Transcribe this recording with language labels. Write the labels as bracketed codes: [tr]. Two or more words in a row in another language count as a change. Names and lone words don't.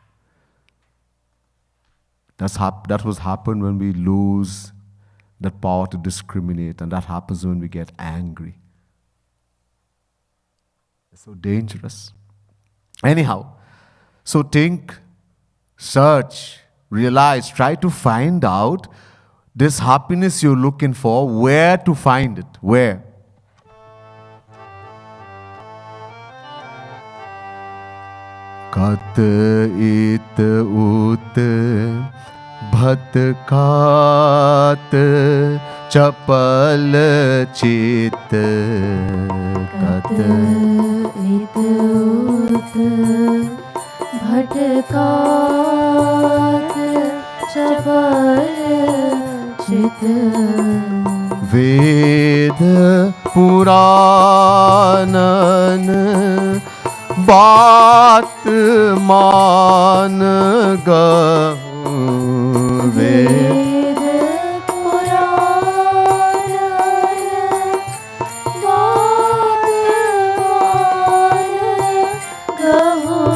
[en] That was happen when we lose that power to discriminate, and that happens when we get angry. It's so dangerous. Anyhow, so think, search, realize, try to find out this happiness you're looking for, where to find it, where. [awa] कत इत उत भट कत चपल चित कत इत उत भट कत चपल चित वेद पुरानन बात मान गहु वेद पुराण बात मान गहु